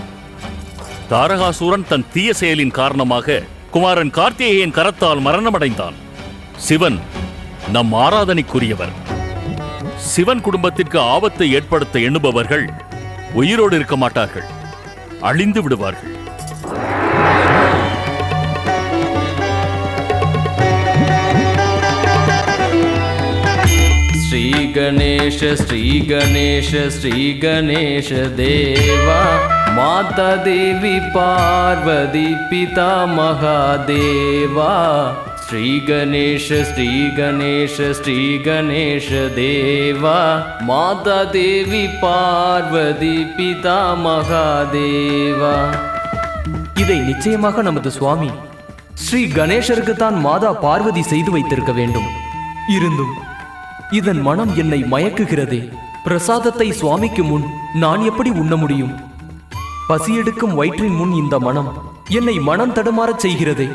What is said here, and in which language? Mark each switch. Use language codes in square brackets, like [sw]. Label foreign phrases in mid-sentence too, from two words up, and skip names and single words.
[ta] தாரகாசூரன் தன் தீய செயலின் காரணமாக குமாரன் கார்த்திகேயன் கரத்தால் மரணமடைந்தான். சிவன் நம் ஆராதனைக்குரியவர். சிவன் குடும்பத்திற்கு ஆபத்தை ஏற்படுத்த எண்ணுபவர்கள் உயிரோடு இருக்க மாட்டார்கள், அழிந்து விடுவார்கள். [hi] श्री गणेश श्री गणेश श्री गणेश देवा माता देवी पार्वती पिता महादेवा श्री गणेश श्री गणेश श्री गणेश देवा माता देवी पार्वती पिता महादेवा. [ta] இதை நிச்சயமாக நமது சுவாமி ஸ்ரீ கணேசருக்கு தான் மாதா பார்வதி செய்து வைத்திருக்க வேண்டும். இருந்தும் இதன் மனம் என்னை மயக்குகிறதே. பிரசாதத்தை சுவாமிக்கு முன் நான் எப்படி உண்ண முடியும்? பசியெடுக்கும் வயிற்றின் முன் இந்த மனம் என்னை மனம் தடுமாறச் செய்கிறதே.